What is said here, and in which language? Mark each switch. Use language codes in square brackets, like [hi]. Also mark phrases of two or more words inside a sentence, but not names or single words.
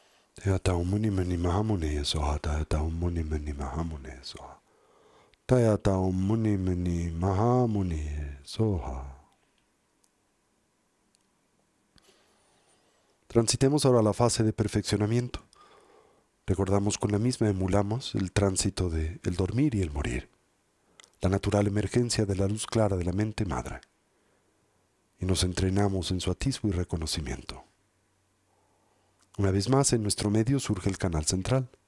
[sa] Tayata Muni Mani Mahamune Soha, Tayata Muni Mani Mahamune Soha. Tayata Muni Mani Mahamune Soha. [es] Transitemos ahora a la fase de perfeccionamiento. Recordamos con la misma emulamos el tránsito de el dormir y el morir, la natural emergencia de la luz clara de la mente madre, y nos entrenamos en su atisbo y reconocimiento. Una vez más, en nuestro medio surge el canal central.